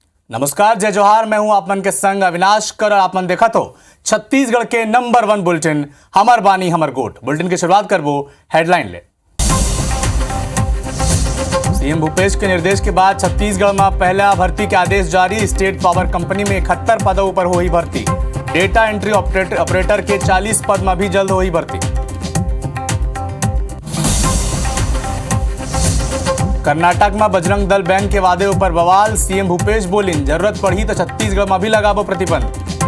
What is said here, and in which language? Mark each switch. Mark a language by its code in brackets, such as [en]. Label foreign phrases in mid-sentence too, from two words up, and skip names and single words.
[hne] नमस्कार, जय जोहार। मैं हूं आपमन के संग अविनाश कर और आपमन देखा तो छत्तीसगढ़ के नंबर 1 बुलेटिन हमर बानी हमर गोट। बुलेटिन की शुरुआत करबो हेडलाइन ले। सीएम भूपेश के निर्देश के बाद छत्तीसगढ़ में पहला भर्ती के आदेश जारी। स्टेट पावर कंपनी में 71 पदों पर हुई भर्ती। [en] data entry operator [hne] के 40 पद में भी जल्द हुई भर्ती। कर्नाटक में बजरंग दल बैंक के वादे ऊपर बवाल। सीएम भूपेश बोलिन, जरूरत पड़ी तो छत्तीसगढ़ में भी लगाबो प्रतिबंध।